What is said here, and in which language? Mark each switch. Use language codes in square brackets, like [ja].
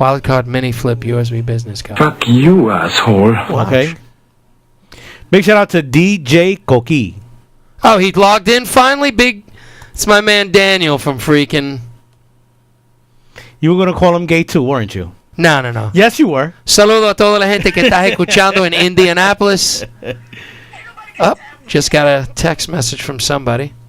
[en] Wildcard mini flip USB business card. Fuck you, asshole. Okay. Big shout out to DJ Coqui. Oh, he logged in finally? Big. It's my man Daniel from freaking... You were going to call him gay too, weren't you? No. Yes, you were. [es] Saludo a toda la gente que está escuchando en Indianapolis. [en] Oh, just got a text message from somebody.